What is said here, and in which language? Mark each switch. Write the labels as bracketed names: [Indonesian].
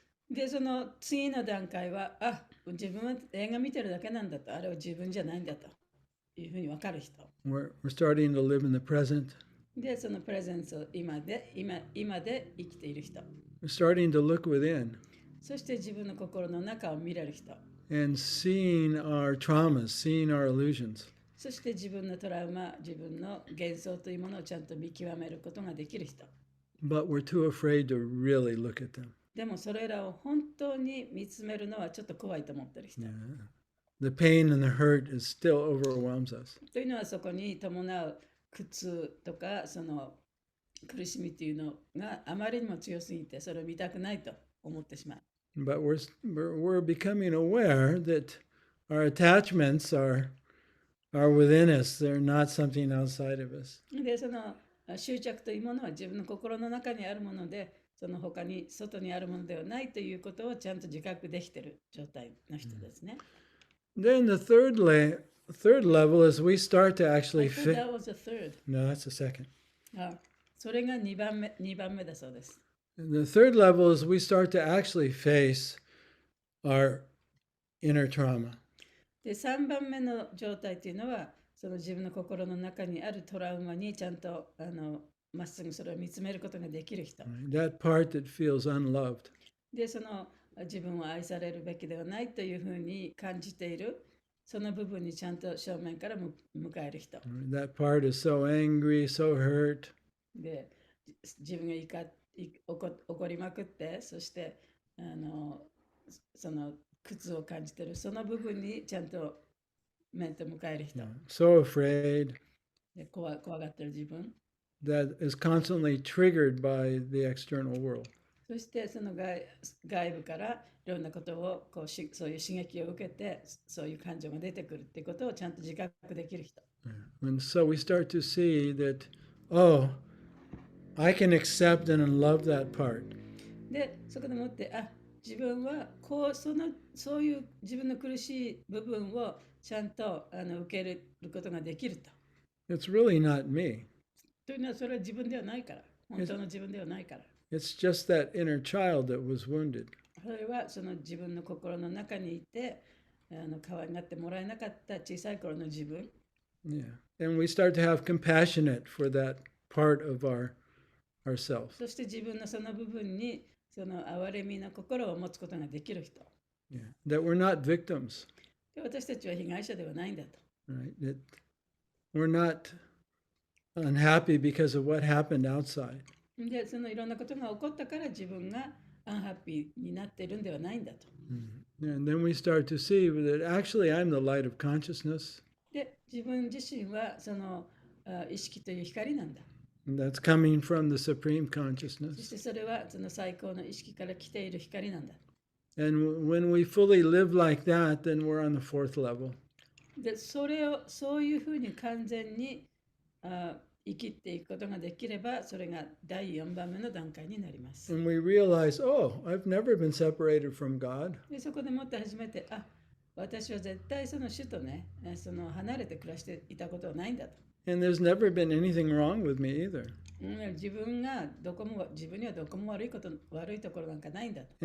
[Japanese] で、その次の段階は、自分は映画見てるだけなんだと、あれは自分じゃないんだというふうに分かる人。 [English] We're starting to live in the present. [Japanese] で、そのプレゼンスを今で生きている人。 [English] We're starting to look within [Japanese] そして自分の心の中を見れる人。 [English] and seeing our traumas, seeing our illusions. [Japanese] そして自分のトラウマ、自分の幻想というものをちゃんと見極めることができる人。 [English] But we're too afraid to really look at them. [Japanese] でもそれらを本当に見つめるのはちょっと怖いと思ってる人。 [English] Yeah. The pain and the hurt is still overwhelms us. [Japanese] というのはそこに伴う苦痛とかその苦しみというのがあまりにも強すぎてそれを見たくないと思ってしまう。 [English] But we're becoming aware that our attachments are within us. They're not something outside of us. [Japanese] で、その執着というものは自分の心の中にあるもので、その他に外にあるものではないということをちゃんと自覚できている状態の人ですね。 [English] Then the third level is we start to actually I thought fit. that was the third. No, that's the second. [Japanese] それが2番目だそうです。 [English] The third level is we start to actually face our inner trauma. [Japanese] で、3番目の状態というのは、その自分の心の中にあるトラウマにちゃんとまっすぐそれを見つめることができる人。 [English] That part that feels unloved. [Japanese] で、その自分を愛されるべきではないというふうに感じている、その部分にちゃんと正面から迎える人。 [English] That part is so angry, so hurt. [Japanese] で、自分が怒りまくって、そしてその苦痛を感じている、その部分にちゃんと面と向かえる人。 [English] So afraid. [Japanese] で、怖がってる自分。 [English] That is constantly triggered by the external world. [Japanese] そしてその外部からいろんなことをそういう刺激を受けて、そういう感情が出てくるっていうことをちゃんと自覚できる人。 [English] And so we start to see that, oh, I can accept and love that part. [Japanese] で、そこでもって自分はそういう自分の苦しい部分をちゃんと受け入れることができると。 [English] It's really not me. [Japanese] というのはそれは自分ではないから、本当の自分ではないから。 [English] It's just that inner child that was wounded. [Japanese] それはその自分の心の中にいて可愛がってもらえなかった小さい頃の自分。 [English] Yeah. And we start to have compassionate for that part of ourselves. [Japanese] そして自分のその部分にその憐れみの心を持つことができる人。 [English] Yeah. That we're not victims. [Japanese] で、私たちは被害者ではないんだと。 [English] Right? That we're not unhappy because of what happened outside. [Japanese] で、そのいろんなことが起こったから自分がアンハッピーになっているんではないんだと。 [English] And then we start to see that actually I'm the light of consciousness. [Japanese] で、自分自身はその意識という光なんだ。 [English] And that's coming from the supreme [Japanese] そ [English] consciousness. [Japanese] してそれはその最高の意識から来ている光なんだ。 [English] And when we fully live like that, then we're on the fourth level. [Japanese] で、そういうふうに完全に生きていくことができれば、それが第4番目の段階になります。 [English] And we realize, oh, I've never been separated from God. [Japanese] で、そこでもって初めて、私は絶対その主とね、その離れて暮らしていたことはないんだと。 [English] And there's never been anything wrong with me either. [Japanese] 自分にはどこも悪いところなんかないんだと。